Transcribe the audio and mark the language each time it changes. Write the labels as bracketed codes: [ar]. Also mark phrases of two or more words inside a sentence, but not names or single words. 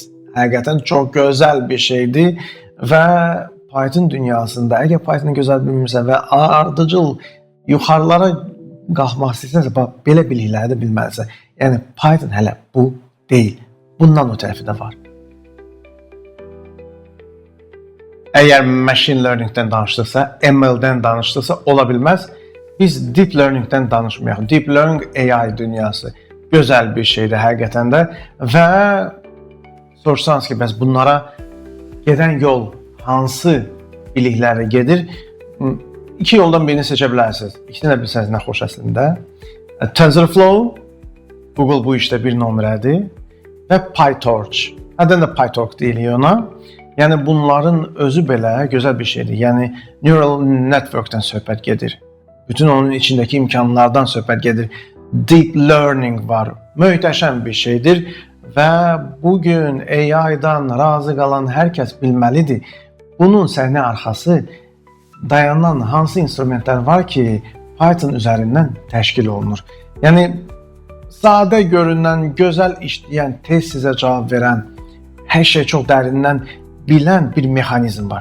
[az] Həqiqətən çox gözəl bir şeydir və Python dünyasında, əgər Python gözəl bilmirsə və ardıcıl yuxarılara qalxmaq istəyirsənsə, belə bilikləri də bilməlisən. Yəni Python hələ bu deyil. Bundan o tərəfi də var. Əgər [en] machine learningdən [az] danışdıqsa, ML-dən danışdıqsa, ola bilməz. Biz [en] deep learningdən [az] danışmayaq. [en] Deep learning AI [az] dünyası gözəl bir şeydir həqiqətən də və soruşsanız ki, bəs bunlara gedən yol hansı biliklərə gedir? İki yoldan birini seçə bilərsiniz. İkisini də bilsəniz nə xoş əslində. TensorFlow, Google bu işdə bir nömrədir və PyTorch. Nədən də PyTorch deyilir ona. Yəni bunların özü belə gözəl bir şeydir. Yəni [en] neural networkdən [az] söhbət gedir. Bütün onun içindəki imkanlardan söhbət gedir. [en] Deep learning var. [az] Möhtəşəm bir şeydir və bugün AI-dan razı qalan hər kəs bilməlidir. Bunun səhnə arxası dayanan hansı instrumentlər var ki, Python üzərindən təşkil olunur. Yəni sadə görünən, gözəl işləyən, tez sizə cavab verən, hər şey çox dərindən bilən bir mexanizm var.